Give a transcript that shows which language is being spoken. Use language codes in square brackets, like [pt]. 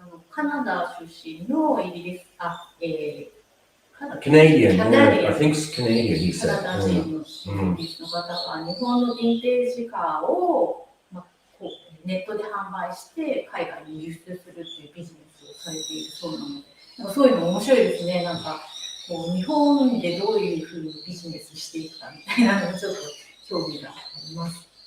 [ja] カナダ出身のイギリス、 [en] Canadian, I think it's Canadian, he said. [ja] カナダ人のイギリスの方が日本のヴィンテージカーを、ネットで販売して海外に輸出するっていうビジネスをされているそうなので、なんかそういうの面白いですね。なんかこう日本でどういうふうにビジネスしていくかみたいなのにちょっと興味があります。